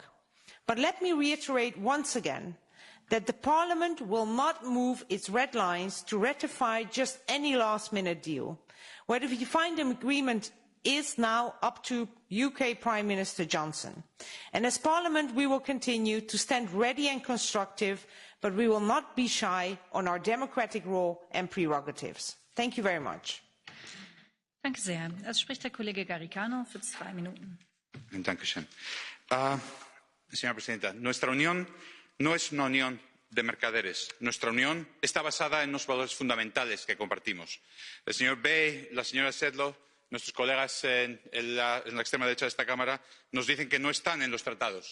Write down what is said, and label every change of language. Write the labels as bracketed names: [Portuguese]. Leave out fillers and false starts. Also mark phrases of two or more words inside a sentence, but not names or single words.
[English] But let me reiterate once again that the Parliament will not move its red lines to ratify just any last-minute deal. Whether we find an agreement is now up to UK Prime Minister Johnson. And as Parliament, we will continue to stand ready and constructive, but we will not be shy on our democratic role and prerogatives. Thank you very much. [German] Danke sehr. Als spricht der Kollege Garicano für 2 Minuten. Dankeschön. [Spanish] Señora presidenta, nuestra unión no es una unión de mercaderes. Nuestra unión está basada en unos valores fundamentales que compartimos. El señor Bay, la señora Sedlow, nuestros colegas en la extrema derecha de esta Cámara nos dicen que no están en los tratados.